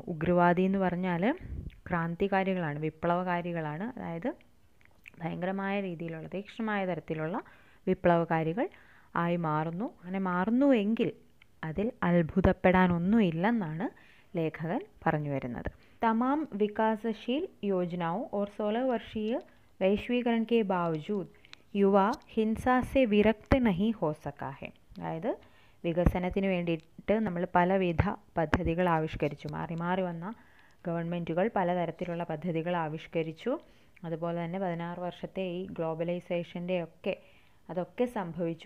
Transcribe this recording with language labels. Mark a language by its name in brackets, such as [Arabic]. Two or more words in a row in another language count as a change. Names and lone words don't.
[Malayalam] ഉഗ്രവാദി എന്ന് പറഞ്ഞാൽ ക്രാന്തികാരികളാണ്, വിപ്ലവകാരികളാണ്. അതായത് ഭയങ്കരമായ രീതിയിലുള്ള, തീക്ഷ്ണമായ തരത്തിലുള്ള വിപ്ലവകാരികൾ ആയി മാറുന്നു. അങ്ങനെ മാറുന്നുവെങ്കിൽ അതിൽ അത്ഭുതപ്പെടാനൊന്നുമില്ലെന്നാണ് ലേഖകൻ പറഞ്ഞു വരുന്നത്. [Hindi] तमाम विकासशील യോജനാओं और 16 वर्षीय वैश्वीकरण के बावजूद युवा हिंसासे विरक्त नहीं हो सका है. [Malayalam] അതായത് വികസനത്തിന് വേണ്ടിയിട്ട് നമ്മൾ പലവിധ പദ്ധതികൾ ആവിഷ്കരിച്ചു, മാറി മാറി വന്ന ഗവൺമെൻറ്റുകൾ പലതരത്തിലുള്ള പദ്ധതികൾ ആവിഷ്കരിച്ചു. അതുപോലെ തന്നെ 16 വർഷത്തെ ഈ ഗ്ലോബലൈസേഷൻ്റെ അതൊക്കെ സംഭവിച്ചു.